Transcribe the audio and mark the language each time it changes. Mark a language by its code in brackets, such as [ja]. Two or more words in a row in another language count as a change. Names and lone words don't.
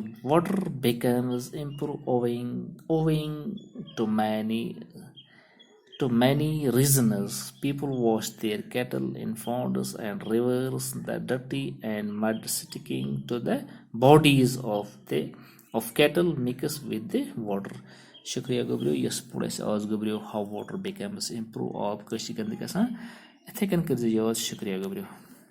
[en] Water becomes impure owing to many reasons. People wash their cattle in ponds and rivers. The dirty and mud sticking to the bodies of cattle mix with the water. [ks] شُکریہ گوٚبرِو یۄس پوٚر اَسہِ آز گوٚبرِو [en] how water becomes improve [ks] آب کٲشِر گنٛدٕ گژھان یِتھَے کٔنۍ کٔرۍزِ یاد شُکریہ گوٚبرِو